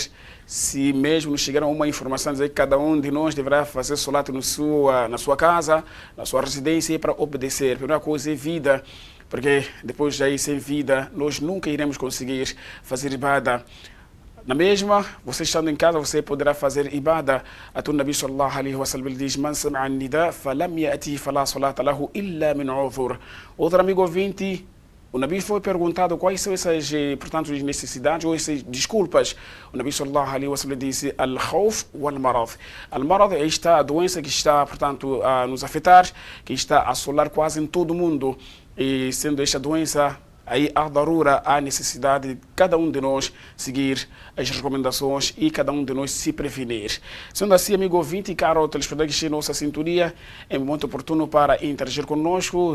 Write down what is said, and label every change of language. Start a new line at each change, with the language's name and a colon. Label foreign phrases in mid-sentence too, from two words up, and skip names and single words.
Portuguese: Se mesmo nos chegar uma informação dizer que cada um de nós deverá fazer solat na sua casa, na sua residência, é para obedecer. A primeira coisa é vida, porque depois daí, sem vida, nós nunca iremos conseguir fazer ibada. Na mesma, você estando em casa, você poderá fazer ibada. O Nabi
Arabic: صلى الله عليه وسلم
Portuguese: diz:
Arabic: "من سمع النداء فلم يأت فلا صلاة له إلا من عذر."
Portuguese: Outro amigo ouvinte, o Nabi foi perguntado quais são essas, portanto, necessidades ou essas desculpas. O Nabi
Arabic: صلى الله عليه وسلم
Portuguese: disse:
Arabic: "الخوف والمرض."
Portuguese: Al-marad é esta doença que está, portanto, a nos afetar, que está a assolar quase em todo o mundo. E sendo esta doença, aí há darura, há necessidade de cada um de nós seguir as recomendações e cada um de nós se prevenir. Sendo assim, amigo ouvinte e caro telespectador que está em nossa sintonia, é muito oportuno para interagir conosco.